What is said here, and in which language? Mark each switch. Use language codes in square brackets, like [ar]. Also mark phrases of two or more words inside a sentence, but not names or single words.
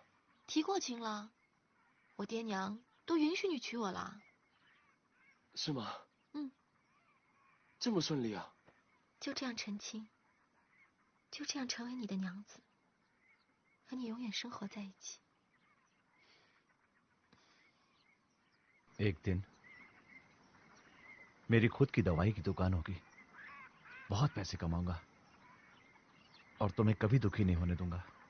[zh] 提过亲了，我爹娘都允许你娶我了。是吗？嗯。这么顺利啊？就这样成亲，就这样成为你的娘子，和你永远生活在一起。 [hi] एक दिन मेरी खुद की दवाई की दुकान होगी, बहुत पैसे कमाऊंगा, और तुम्हें कभी दुखी नहीं होने दूंगा।